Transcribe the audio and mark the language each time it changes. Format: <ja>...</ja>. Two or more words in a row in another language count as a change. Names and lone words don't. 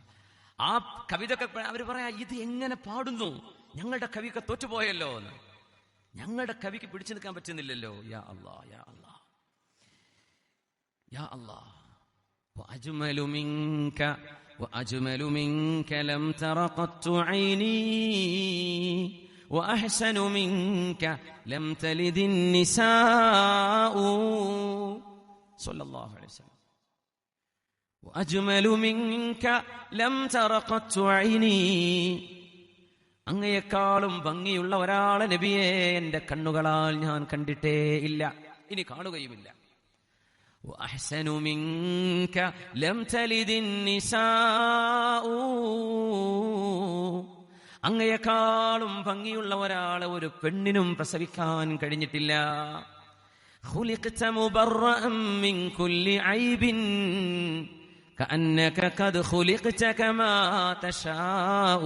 <ml>ആ കവിതൊക്കെ അവർ പറയാ, ഇത് എങ്ങനെ പാടുന്നു, ഞങ്ങളുടെ കവിയൊക്കെ തോറ്റുപോയല്ലോ എന്ന്. ഞങ്ങളുടെ കവിക്ക് പിടിച്ചു നിൽക്കാൻ പറ്റുന്നില്ലല്ലോ.</ml> <ar>يا الله، يا الله، يا الله. وأجمل منك وأجمل منك لم تر قط عيني وأحسن منك لم تلد النساء صلى الله عليه وسلم وأجمل منك لم تر قط عيني.</ar> <ml>അങ്ങയെക്കാളും ഭംഗിയുള്ള ഒരാളെ നബിയെ എന്റെ കണ്ണുകളാൽ ഞാൻ കണ്ടിട്ടേ ഇല്ല, ഇനി കാണുകയുമില്ല.</ml> <ar>وأحسن منك لم تلد النساء,</ar> <ml>അങ്ങയെക്കാളും ഭംഗിയുള്ള ഒരാളെ ഒരു പെണ്ണിനും പ്രസവിക്കാൻ കഴിഞ്ഞിട്ടില്ല.</ml> <ar>خلقت مبرأ من كل عيب كأنك قد خلقت كما تشاء.</ar>